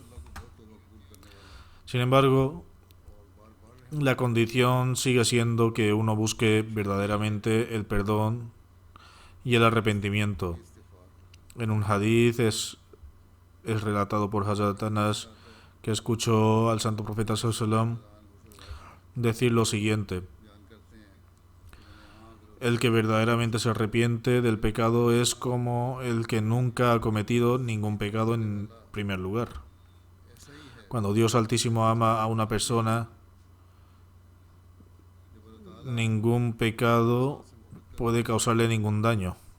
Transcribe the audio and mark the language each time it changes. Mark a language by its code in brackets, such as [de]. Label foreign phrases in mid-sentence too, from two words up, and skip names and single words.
[es] Sin embargo, la condición sigue siendo que uno busque verdaderamente el perdón y el arrepentimiento. En un hadith es relatado por Hazrat Anas que escuchó al santo profeta [ar] صلى الله عليه وسلم [es] decir lo siguiente: el que verdaderamente se arrepiente del pecado es como el que nunca ha cometido ningún pecado en primer lugar. Cuando Dios Altísimo ama a una persona, ningún pecado puede causarle ningún daño.